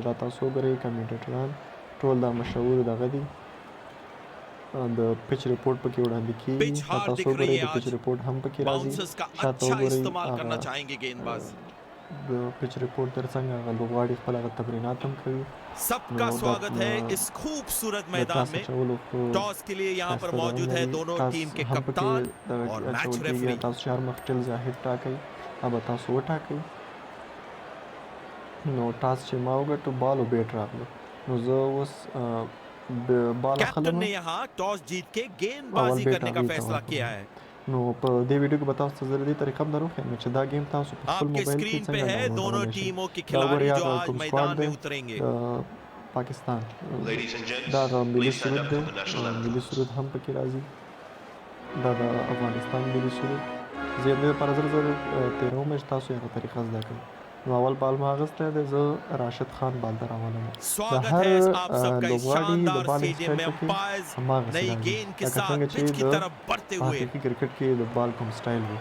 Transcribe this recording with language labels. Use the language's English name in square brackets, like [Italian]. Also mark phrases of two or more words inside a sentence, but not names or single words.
[Pashto] دا تاسو وګورئ کمنټیټران ټول دا مشهور دغه دي. د پچ ریپورټ پکې وړاندې کیږي. تاسو وګورئ د پچ ریپورټ هم پکې راځي. شاته وګورئ د پچ ریپورट در څنګه هغه لوبغاړي خپل هغه تمرینات هم کوي. [Hindi] सबका स्वागत है इस खूबसूरत मैदान में। टॉस के लिए यहाँ पर मौजूद है दोनों टीम के कप्तान और मैच रेफरी। [Pashto] تاسو چار مخ ټیل ظاهر ټاکئ، اب تاسو وټاکئ. نو ټاس چې ما وګټو بال او بیټ راغلو. نو زه اوس بال [Hindi] कैप्टन ने यहाँ टॉस जीत के गेंदबाजी करने का फैसला किया है। [Pashto] نو په دې ویډیو کې به تاسو ته زه دې طریقه هم دروښیم چې دا گیم تاسو په خپل موبایل کې څنګه ډاونلوډ کړئ. [Hindi] दोनों टीमों के खिलाड़ी जो आज मैदान में उतरेंगे [Pashto] पाकिस्तान دا د ملي سرود دی. ملي سرود هم پکې راځي. دا د افغانستان ملي سرود. زه یې لپاره زر تېروم چې تاسو یې هغه طریقه زده کړئ. نو اول بال ما اخیستی دی، زه راشد خان بال ته راولم. د هر لوبغاړي د بال سټایل پکې هماغسې راځي، لکه څنګه چې د حقیقي کرکټ کې د بال کوم سټایل وي.